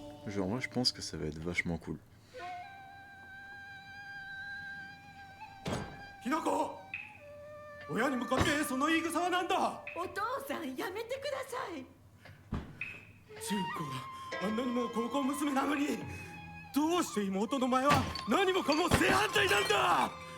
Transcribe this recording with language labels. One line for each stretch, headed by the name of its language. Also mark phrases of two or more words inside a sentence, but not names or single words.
French: Genre, moi, je pense que ça va être vachement cool.
Japanese: ひなこ、親に向かってその言い草は何だ。お父さんやめてください。中子があんなにも高校娘なのに、どうして妹の前は何もかも正反対なんだ。